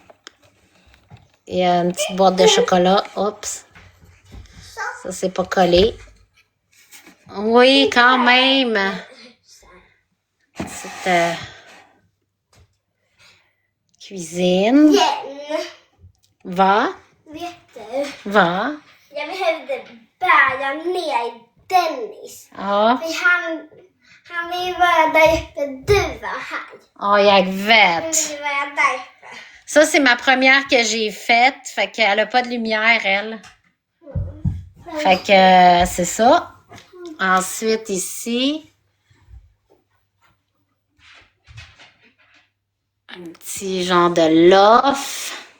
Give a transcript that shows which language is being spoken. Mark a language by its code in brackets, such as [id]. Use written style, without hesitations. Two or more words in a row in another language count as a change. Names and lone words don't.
[fr] Il y a une petite boîte de chocolat. Oups. Ça, c'est pas collé. Oui, quand même. Petite cuisine. [sv] Va. Vet du? Va. Jag behövde bära ner Dennis. Ja. För han vill vara där uppe. Du var här. Ja, jag Han vet. vill vara där uppe. [fr] Ça, c'est ma première que j'ai faite. Fait qu'elle a pas de lumière, elle. Fait que c'est ça. Ensuite, ici. Un petit genre de loft.